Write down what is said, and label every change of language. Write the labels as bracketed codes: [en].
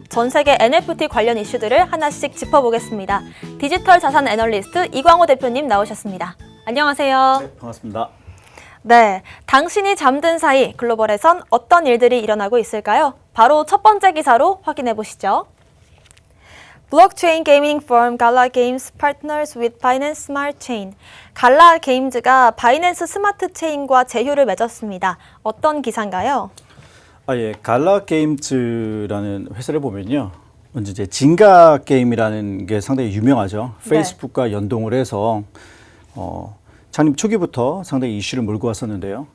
[ko] 전 세계 NFT 관련 이슈들을 하나씩 짚어보겠습니다. 디지털 자산 애널리스트 이광호 대표님 나오셨습니다. 안녕하세요. 네, 반갑습니다. 네, 당신이 잠든 사이 글로벌에선 어떤 일들이 일어나고 있을까요? 바로 첫 번째 기사로 확인해 보시죠. 블록체인 게이밍 [en] firm Gala Games partners with Binance Smart Chain. [ko] 갈라 게임즈가 바이낸스 스마트 체인과 제휴를 맺었습니다. 어떤 기사인가요? 갈라 게임즈라는 회사를 보면요. 먼저 이제 진가 게임이라는 게 상당히 유명하죠. 페이스북과 연동을 해서 창립 초기부터 상당히 이슈를 몰고 왔었는데요.